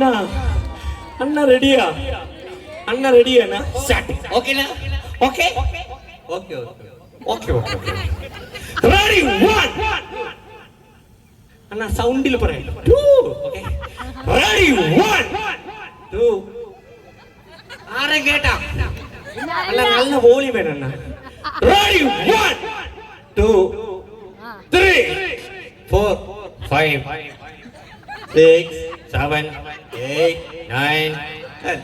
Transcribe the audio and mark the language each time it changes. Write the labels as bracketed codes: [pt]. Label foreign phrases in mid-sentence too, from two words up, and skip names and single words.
[kn] ಅಣ್ಣ ರೆಡಿಯಾ? ಅಣ್ಣ ರೆಡಿಯಾ? ಓಕೆನಾ? ಓಕೆ ಓಕೆ ಓಕೆ ಓಕೆ. [en] Ready, 1. [ml] അണ്ണാ സൗണ്ടിൽ പറയാം 2. [en] Okay ready 1 2. [ml] ആരെ കേട്ടാ അല്ല നല്ല വോളിയം വേണം അണ്ണാ. റെഡി 1 2 3 4 5 6 7 8 9 10.